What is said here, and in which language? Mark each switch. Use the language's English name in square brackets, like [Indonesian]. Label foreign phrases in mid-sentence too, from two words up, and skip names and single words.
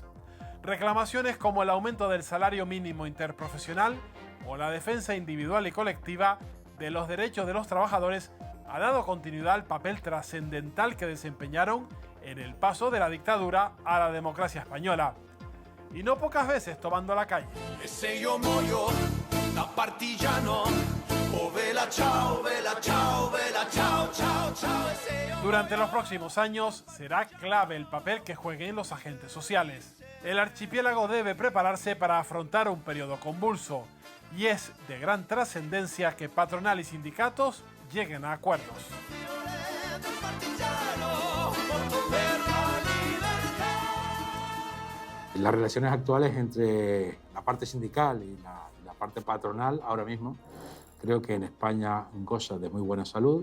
[Spanish] Reclamaciones como el aumento del salario mínimo interprofesional o la defensa individual y colectiva de los derechos de los trabajadores ha dado continuidad al papel trascendental que desempeñaron en el paso de la dictadura a la democracia española. Y no pocas veces tomando la calle. [Italian] Se io muoio da partigiano, oh vela ciao, vela ciao, vela ciao, ciao, ciao. [Spanish] Durante los próximos años será clave el papel que jueguen los agentes sociales. El archipiélago debe prepararse para afrontar un periodo convulso y es de gran trascendencia que patronal y sindicatos lleguen a acuerdos. Las relaciones actuales entre la parte sindical y la parte patronal ahora mismo creo que en España goza de muy buena salud.